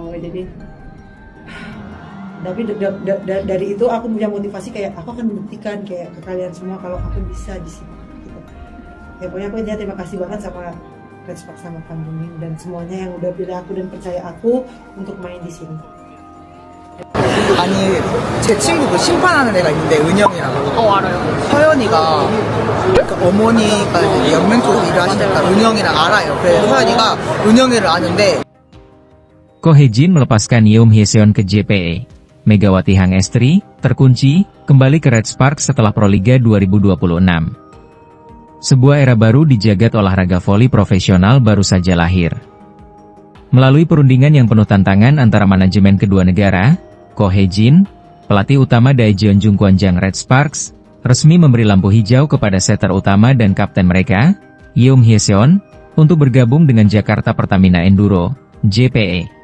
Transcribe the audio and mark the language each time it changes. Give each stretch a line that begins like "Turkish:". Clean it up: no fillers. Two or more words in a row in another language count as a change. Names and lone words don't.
Indonesian: Jadi tapi dari itu aku punya motivasi kayak aku akan membuktikan kayak ke kalian semua kalau aku bisa di sini gitu. Ya pokoknya aku terima kasih banget sama Red Sparks sama Pandemi dan semuanya yang udah pilih aku dan percaya aku untuk main di sini.
Korean: 아니 제 친구도 심판하는 애가 있는데 은영이라고. 알아요. 서연이가 그러니까 어머니가 이제 연맹 쪽으로 일을 하시니까 은영이랑 알아요. 그래서 서연이가 은영이를 아는데.
Indonesian: Ko Hye-jin melepaskan Yeom Hye-seon ke JPE. Megawati Hangestri terkunci kembali ke Red Sparks setelah Proliga 2026. Sebuah era baru di jagat olahraga voli profesional baru saja lahir. Melalui perundingan yang penuh tantangan antara manajemen kedua negara, Ko Hye-jin, pelatih utama Daejeon Jungkwanjang Red Sparks, resmi memberi lampu hijau kepada setter utama dan kapten mereka, Yeom Hye-seon, untuk bergabung dengan Jakarta Pertamina Enduro, JPE.